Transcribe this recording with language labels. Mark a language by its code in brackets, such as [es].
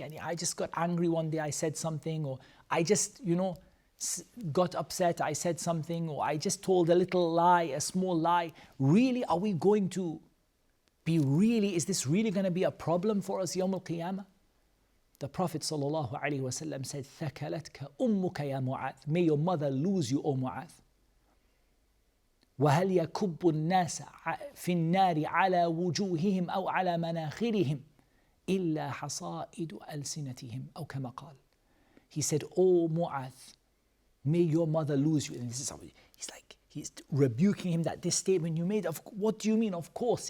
[en] And I just got angry one day, I said something, or I just, got upset, I said something, or I just told a little lie, a small lie. Really, are we going to is this really going to be a problem for us Yawm al-Qiyamah? The Prophet ﷺ said, [ar] ثَكَلَتْكَ أُمُّكَ يَا مُعَاذ. [en] May your mother lose you, O Mu'adh. [ar] وَهَلْ يَكُبُّ النَّاسَ فِي النَّارِ عَلَى وُجُوهِهِمْ أَوْ عَلَى مَنَاخِرِهِمْ إِلَّا حَصَائِدُ أَلْسِنَتِهِمْ أَوْ كَمَا قَالَ. [en] He said, O Mu'adh, may your mother lose you. And this is how he's rebuking him that this statement you made, what do you mean? Of course.